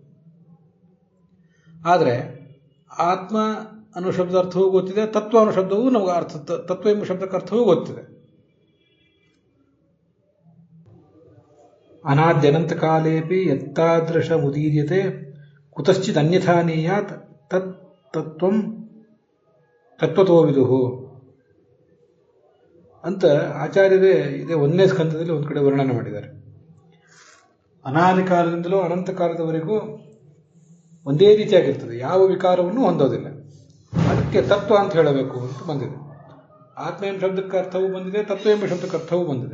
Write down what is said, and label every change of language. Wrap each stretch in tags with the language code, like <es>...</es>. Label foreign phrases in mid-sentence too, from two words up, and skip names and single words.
<kn>ಆದರೆ ಆತ್ಮ ಅನ್ನೋ ಶಬ್ದ ಅರ್ಥವೂ ಗೊತ್ತಿದೆ, ತತ್ವ ಅನ್ನೋ ಶಬ್ದವೂ ನಮಗೆ ತತ್ವ ಎಂಬ ಶಬ್ದಕ್ಕೆ ಅರ್ಥವೂ ಗೊತ್ತಿದೆ.</kn> <sa>ಅನಾದ್ಯನಂತ ಕಾಲೇಪಿ ಯತ್ತಾದೃಶ ಮುದೀರ್ಯತೆ ಕುತಶ್ಚಿತ್ ಅನ್ಯಥಾ ನೇಯಾತ್ ತತ್ ತತ್ವಂ ತತ್ವತೋ ವಿದುಹು</sa> <kn>ಅಂತ ಆಚಾರ್ಯರೇ ಇದೇ 1ನೇ ಸ್ಕಂದದಲ್ಲಿ ಒಂದು ಕಡೆ ವರ್ಣನೆ ಮಾಡಿದ್ದಾರೆ. ಅನಾದಿ ಕಾಲದಿಂದಲೂ ಅನಂತ ಕಾಲದವರೆಗೂ ಒಂದೇ ರೀತಿಯಾಗಿರ್ತದೆ, ಯಾವ ವಿಕಾರವನ್ನು ಹೊಂದೋದಿಲ್ಲ. ಅದಕ್ಕೆ ತತ್ವ ಅಂತ ಹೇಳಬೇಕು ಅಂತ ಬಂದಿದೆ. ಆತ್ಮ ಎಂಬ ಶಬ್ದಕ್ಕೆ ಅರ್ಥವೂ ಬಂದಿದೆ, ತತ್ವ ಎಂಬ ಶಬ್ದಕ್ಕೆ ಅರ್ಥವೂ ಬಂದಿದೆ.</kn>